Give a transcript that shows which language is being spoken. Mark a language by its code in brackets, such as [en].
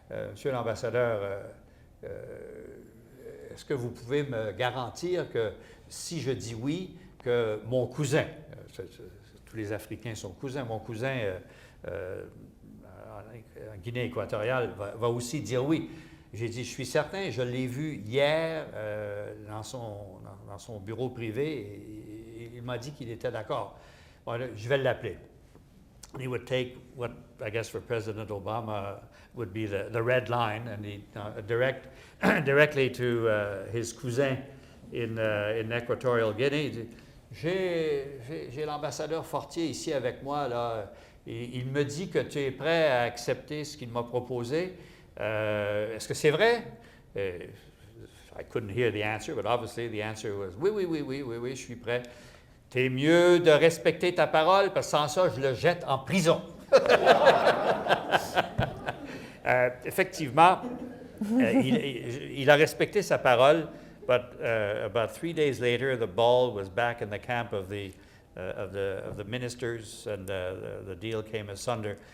[fr] Monsieur l'Ambassadeur, est-ce que vous pouvez me garantir que si je dis oui, que mon cousin, tous les Africains sont cousins, mon cousin en Guinée équatoriale va aussi dire oui. J'ai dit, je suis certain, je l'ai vu hier dans son bureau privé, et il m'a dit qu'il était d'accord. Bon, je vais l'appeler. [en] He would take what, I guess for President Obama, would be the red line, and he directly to his cousin in Equatorial Guinea. [fr] J'ai l'ambassadeur Fortier ici avec moi, là. Il me dit que tu es prêt à accepter ce qu'il m'a proposé. Est-ce que c'est vrai? [en] I couldn't hear the answer, but obviously the answer was [fr] oui, je suis prêt. T'es mieux de respecter ta parole, parce que sans ça, je le jette en prison. Effectivement, il a respecté sa parole, [en] but about 3 days later, the ball was back in the camp of the ministers, and the deal came asunder.